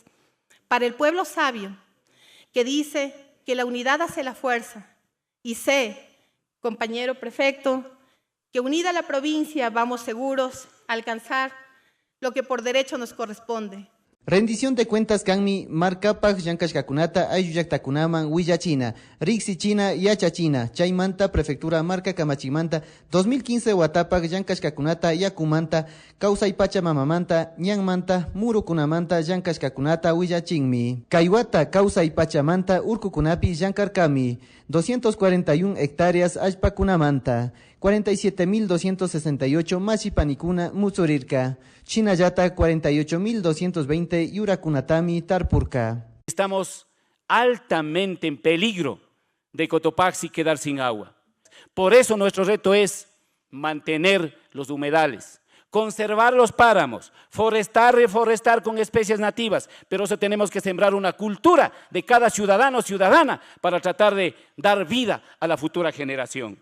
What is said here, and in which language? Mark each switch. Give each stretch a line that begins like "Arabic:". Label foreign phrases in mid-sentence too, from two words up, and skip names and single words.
Spanish: Para el pueblo sabio, que dice que la unidad hace la fuerza. Y sé, compañero prefecto, que unida la provincia vamos seguros a alcanzar lo que por derecho nos corresponde. Rendición de cuentas
Quechua: kanmi markapak llankashkakunata aylluyaktakunaman Huillachina, Riksichina Yachachina, Chaymanta prefectura marca Kamachimanta 2015 Watapak llankashkakunata Yakumanta, Kausay Pachamamamanta, Ñanmanta, Murukunamanta llankashkakunata Huillachinmi. Kaiwata Kausay Pachamanta Urkukunapi llankarkami, 241 hectáreas allpakunamanta, 47.268 machipanikuna Mutsurirka, Chinayata 48.220 Yurakunatami Tarpurka.
Spanish: Estamos altamente en peligro de Cotopaxi quedar sin agua. Por eso nuestro reto es mantener los humedales, conservar los páramos, reforestar con especies nativas, pero eso tenemos que sembrar una cultura de cada ciudadano o ciudadana para tratar de dar vida a la futura generación.